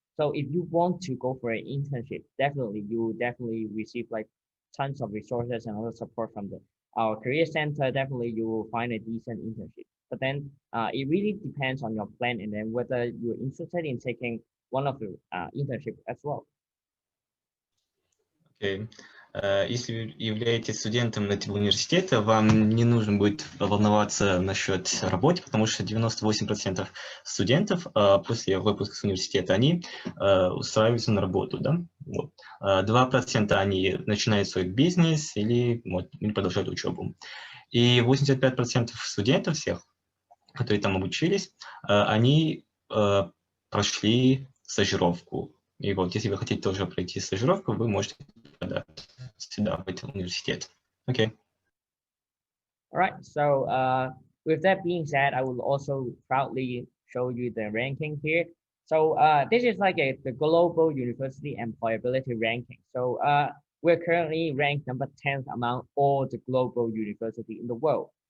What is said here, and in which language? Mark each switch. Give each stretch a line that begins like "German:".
English: So if you want to go for an internship, definitely you will definitely receive like tons of resources and also support from our career center. Definitely you will find a decent internship. But then it really depends on your plan and then whether you're interested in taking one of the internship as well. Okay.
Russian: Если вы являетесь студентом этого университета, вам не нужно будет волноваться насчет работы, потому что 98% студентов после выпуска с университета, они устраиваются на работу, да? Вот. 2% они начинают свой бизнес или продолжают учебу. И 85% студентов всех, которые там обучились, они прошли стажировку. И вот, если вы хотите тоже пройти стажировку, вы можете подать сюда, в этот университет.
English: Okay. All right. So with that being said, I will also proudly show you the ranking here. So this is like the global university employability ranking. So we're currently ranked number 10th among all the global university in the world.